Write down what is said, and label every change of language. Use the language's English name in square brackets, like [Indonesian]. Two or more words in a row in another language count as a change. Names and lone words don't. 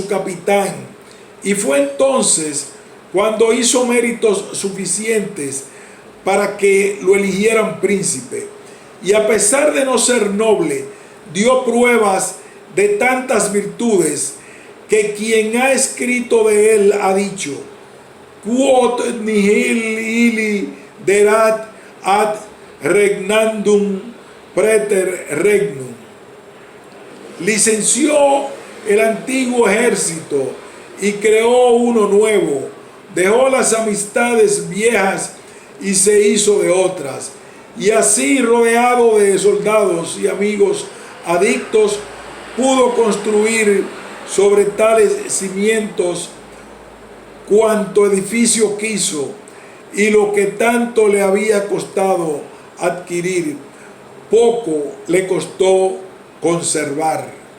[Spanish] capitán, y fue entonces cuando hizo méritos suficientes para que lo eligieran príncipe, y a pesar de no ser noble, dio pruebas de tantas virtudes que quien ha escrito de él ha dicho: [Latin] quod nihil illi derat ad regnandum preter regnum. [Spanish] Licenció el antiguo ejército y creó uno nuevo. Dejó las amistades viejas y se hizo de otras. Y así, rodeado de soldados y amigos adictos, pudo construir sobre tales cimientos cuanto edificio quiso, y lo que tanto le había costado adquirir, poco le costó conservar.